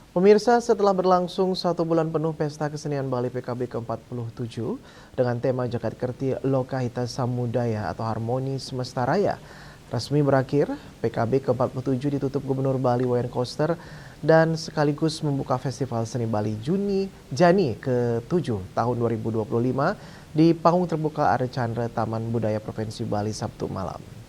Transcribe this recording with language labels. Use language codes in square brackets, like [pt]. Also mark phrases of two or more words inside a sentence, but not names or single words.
[id] Pemirsa, setelah berlangsung 1 bulan penuh Pesta Kesenian Bali PKB ke-47 dengan tema Jagat Kerti Lokahita Samudaya atau Harmoni Semesta Raya resmi berakhir, PKB ke-47 ditutup Gubernur Bali Wayan Koster dan sekaligus membuka Festival Seni Bali Jani ke-7 tahun 2025 di panggung terbuka Archandra Taman Budaya Provinsi Bali Sabtu malam.